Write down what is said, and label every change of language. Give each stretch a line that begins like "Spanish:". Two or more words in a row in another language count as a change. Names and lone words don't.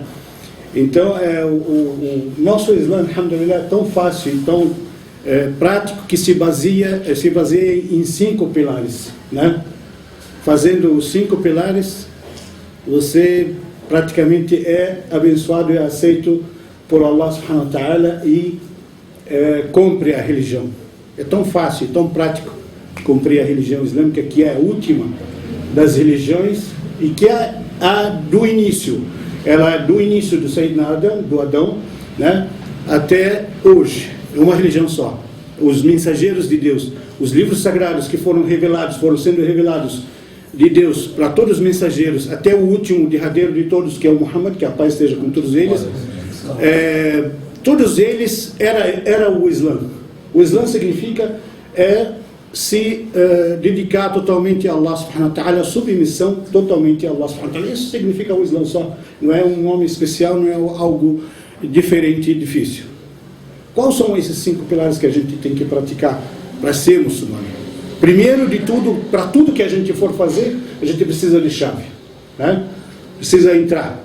Portuguese: Então, o nosso Islã, alhamdulillah, é tão fácil e tão prático, que se baseia em 5 pilares, né? Fazendo os 5 pilares, você praticamente é abençoado e aceito por Allah
Arabic: سبحانه وتعالى
Portuguese: e cumpre a religião. É tão fácil e tão prático cumprir a religião islâmica, que é a última das religiões e que é a do início. Ela é do início do Sayyidina Adam, do Adão, né, até hoje. É uma religião só. Os mensageiros de Deus, os livros sagrados que foram sendo revelados de Deus para todos os mensageiros, até o último derradeiro de todos, que é o Muhammad, que a paz esteja com todos eles. Todos eles era o Islã. O Islã significa se dedicar totalmente a Allah
Arabic: سبحانه وتعالى,
Portuguese: submissão totalmente a Allah
Arabic: سبحانه وتعالى.
Portuguese: Isso significa o Islã só. Não é um nome especial, não é algo diferente e difícil. Quais são esses 5 pilares que a gente tem que praticar para ser muçulmano? Primeiro de tudo, para tudo que a gente for fazer, a gente precisa de chave, né? Precisa entrar.